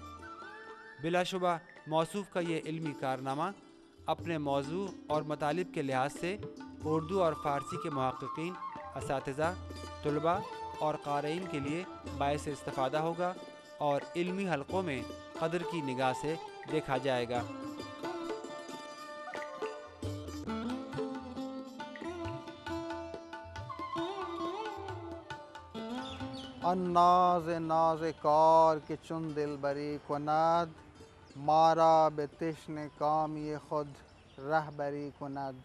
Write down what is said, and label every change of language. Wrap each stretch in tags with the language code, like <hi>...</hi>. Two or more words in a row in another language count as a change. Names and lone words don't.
<ur>بلا شبہ موصوف کا یہ علمی کارنامہ اپنے موضوع اور مطالب کے لحاظ سے اردو اور فارسی کے محققین، اساتذہ، طلباء اور قارئین کے لیے باعث استفادہ ہوگا اور علمی حلقوں میں قدر کی نگاہ سے دیکھا جائے گا۔</ur> <fa>الناز ناز کار که چون دلبری کند، مارا به تشن کامی خود رهبری کند.</fa>